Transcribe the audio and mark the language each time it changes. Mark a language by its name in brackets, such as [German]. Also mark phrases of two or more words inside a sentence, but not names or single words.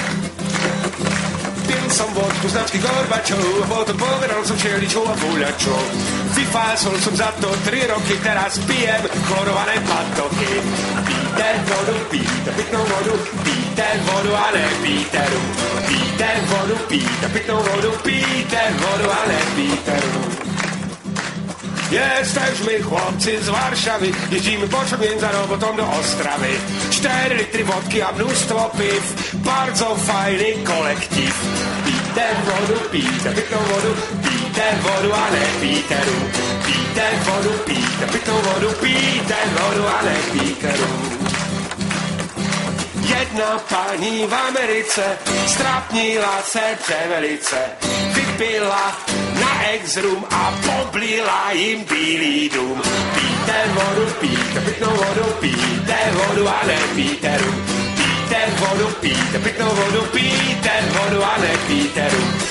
[Slovak] Pil som vodku značky Gorbačov a potom povedal som všeličou a guľačov. Vyfásol som za to 3 roky, teraz pijem chlorované patoky. [Czech] Pijte vodu, pijte pitnou vodu, pijte vodu a nepijte rum. Pijte vodu, pijte pitnou vodu, pijte vodu a nepijte rum. [Polish] Jesteśmy chłopcy z Warszawy, jeździmy pociągiem za robotą do Ostrawy. 4 litry wodki a mnóstwo piw, bardzo fajny kolektyw. [Czech] Pijte wodu, pijte pitną wodu, pijte wodu, a nepijte rum. Pijte wodu, pijte pitną wodu, pijte wodu, a nepijte rum. Jedna pani v Americe strapnila serce velice. Vypila na ex-rum a poblila jim bílý dům. Pijte vodu, pijte pitnou vodu, pijte vodu a nepijte rum. Pijte vodu, pijte pitnou vodu, pijte vodu a nepijte rum.